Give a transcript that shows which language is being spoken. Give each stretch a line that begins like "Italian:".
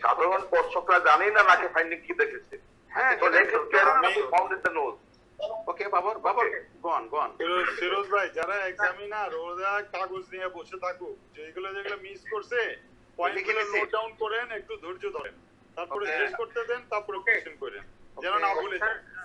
Bangla: সাধারণ দর্শকরা জানেই না নাকে ফাইন্ডিং কি দেখেছে। হ্যাঁ
English: So next case we found in the nose. Okay Babar গন
Bangla: ফিরোজ ভাই, যারা এক্সামিনার ওরা কাগজ নিয়ে বসে থাকুক, যেগুলো মিস করছে পয়েন্টগুলো নোট ডাউন করেন, একটু ধৈর্য ধরেন, তারপরে শেষ করতে দেন, তারপরে কোশ্চেন করেন, যেন না ভুলে যান।